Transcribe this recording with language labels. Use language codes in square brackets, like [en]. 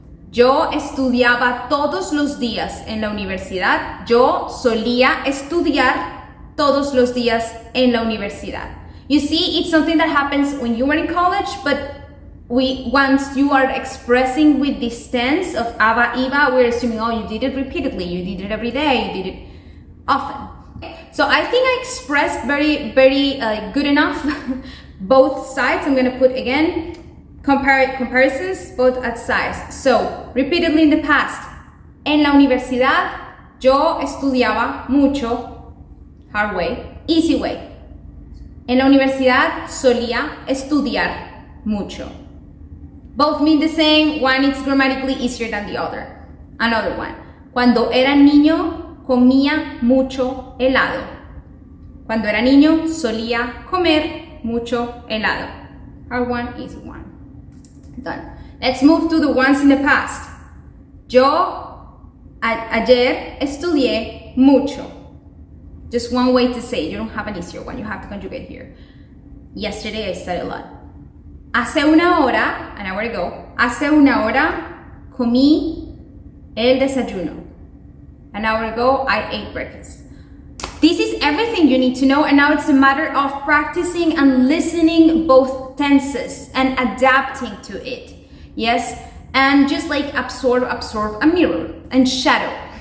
[es] Yo estudiaba todos los días en la universidad. Yo solía estudiar todos los días en la universidad. [en] You see, it's something that happens when you were in college, but once you are expressing with this tense of aba, iba, we're assuming, oh, you did it repeatedly, you did it every day, you did it often. So I think I expressed very good enough both sides. I'm gonna put again comparisons both at sides. So repeatedly in the past. [es] En la universidad yo estudiaba mucho. [en] Hard way. Easy way. [es] En la universidad solía estudiar mucho. [en] Both mean the same. One is grammatically easier than the other. Another one. [es] Cuando era niño comía mucho helado. Cuando era niño solía comer mucho helado. [en] Hard one, easy one. Done. Let's move to the ones in the past. [es] Yo ayer estudié mucho. [en] Just one way to say it. You don't have an easier one. You have to conjugate here. Yesterday I studied a lot. [es] Hace una hora, [en] an hour ago, [es] hace una hora comí el desayuno. [en] An hour ago I ate breakfast. This is everything you need to know, and now it's a matter of practicing and listening both tenses and adapting to it. Yes, and just like absorb a mirror and shadow.